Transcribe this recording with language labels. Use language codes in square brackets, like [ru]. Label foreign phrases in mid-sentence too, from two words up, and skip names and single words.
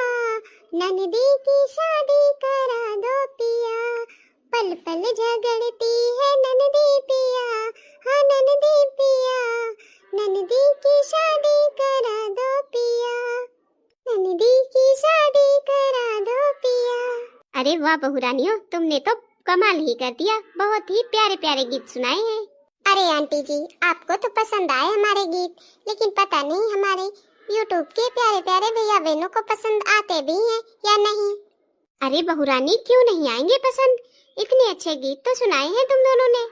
[hi] ननदी की शादी करा दो पिया। पल पल झगड़ती है ननदी पिया, हाँ ननदी पिया, ननदी की शादी करा दो पिया, ननदी की शादी करा दो पिया। अरे वाह बहुरानियों, तुमने तो कमाल ही कर दिया, बहुत ही प्यारे प्यारे गीत सुनाए हैं। अरे आंटी जी, आपको तो पसंद आए हमारे गीत, लेकिन पता नहीं हमारे यूट्यूब के प्यारे प्यारे भैया बहनों को पसंद आते भी हैं या नहीं। अरे बहुरानी, क्यों नहीं आएंगे पसंद, इतने अच्छे गीत तो सुनाए हैं तुम दोनों ने।